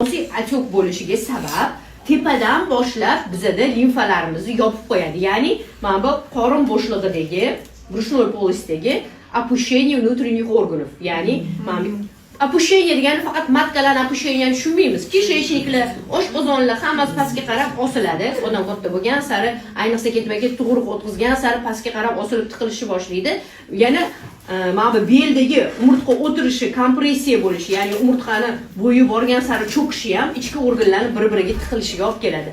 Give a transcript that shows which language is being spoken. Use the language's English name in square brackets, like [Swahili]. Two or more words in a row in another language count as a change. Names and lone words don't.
[Uzbek] asosiy отек bo'lishiga sabab tepadan boshlab bizada limfalarimizni yopib qo'yadi. Ya'ni mana bu qorin bo'shlig'idagi, [Russian] брюшной полостьdagi опущение внутренних органов. [Uzbek] Ya'ni mana опущение degani faqat matkalarni опущениeni tushunmaymiz. Kishayishliklar, oshqozonlar hammasi pastga qarab osiladi. Odam katta bo'lgan sari, ayniqsa ketma-ket tug'ruq o'tkazgan sari pastga qarab osilib tiqilishni boshlaydi. Yana mana bu beldagi umurtqa o'tirishi, kompressiya bo'lishi, ya'ni umurtqani bo'yi borgan sari cho'kishi ham ichki organlarni bir-biriga tiqilishiga olib keladi.